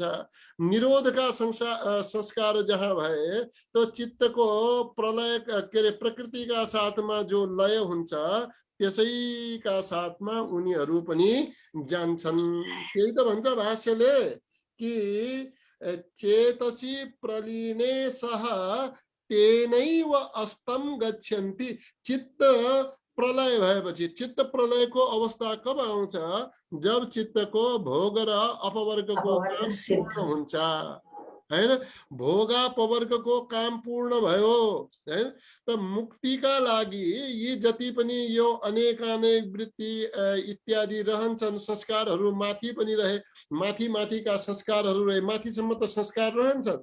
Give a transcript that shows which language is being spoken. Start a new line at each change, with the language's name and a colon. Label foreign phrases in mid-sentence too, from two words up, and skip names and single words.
Nepali: निरोधका संस्कार जहाँ भए तो चित्तको प्रलय के अरे प्रकृतिका साथमा जो लय हुन्छ त्यसैका साथमा उनीहरू पनि जान्छन्। त्यही त भन्छ भाष्यले कि
Sanskrit: चेतसी प्रलीने सह तेनैव अस्तम गच्छन्ति।
Nepali: चित्त प्रलय भएपछि, चित्त प्रलयको अवस्था कब आउँछ? जब चित्तको भोग र अपवर्गको काम पूर्ण हुन्छ हैन। भोगापवर्गको काम पूर्ण भयो हैन। त मुक्तिका लागि यी जति पनि यो अनेकानेक वृत्ति इत्यादि रहन्छन्, संस्कारहरू माथि पनि रहे, माथिका संस्कारहरू रहे, माथिसम्म त संस्कार रहन्छन्।